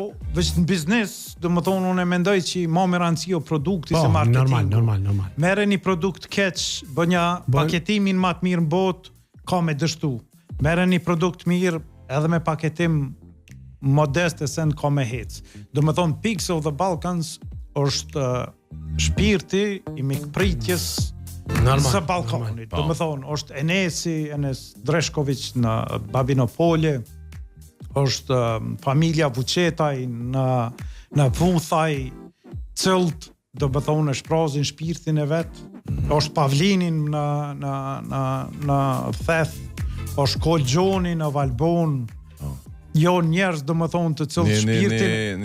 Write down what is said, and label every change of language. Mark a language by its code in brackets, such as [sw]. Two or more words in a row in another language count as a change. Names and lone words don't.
[sq] veç në biznes, do më thonë, unë e mendoj që ma me rëndësi o produkti se marketingu. Normal. Mere një produkt keq, bënja paketimin ma të mirë në botë, ka me dështu. Mere një produkt mirë, edhe me paketim modest e sen ka me hec. Do më thonë, Pigs of the Balkans është shpirti I mikpritjes së Ballkanit. Do më thonë, është Enes Dreshković në Babinopolje, është familja Vučetaj në Vuthaj, cëlt, do më thonë, e shprazin shpirtin e vetë, është Pavlinin në Theth, është Kolgjoni në Valbon, jo njerëz do më thonë të cilët shpirtin